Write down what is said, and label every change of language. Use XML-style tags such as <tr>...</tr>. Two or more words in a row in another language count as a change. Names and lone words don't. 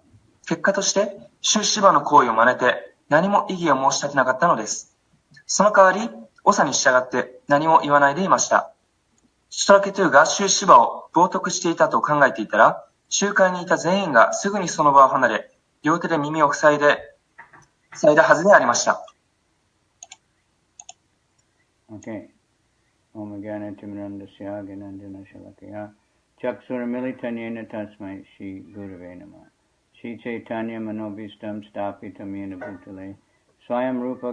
<ja>結果として、シュ・シバの行為を真似て、何も異議を申し立てなかったのです。その代わり、長に従って何も言わないでいました。シトラケトゥがシュ・シバを冒涜していたと考えていたら、集会にいた全員がすぐにその場を離れ、両手で耳を塞いだはずでありました。 Okay.</ja> <sa>Om Gyana Timirandasya Ganandana Shalakaya Chaksura Militanyena Tasmai Shri Gurave Namah Shri Chaitanya Manobhistam Stapitam Yena Bhutale Swayam Rupa</sa>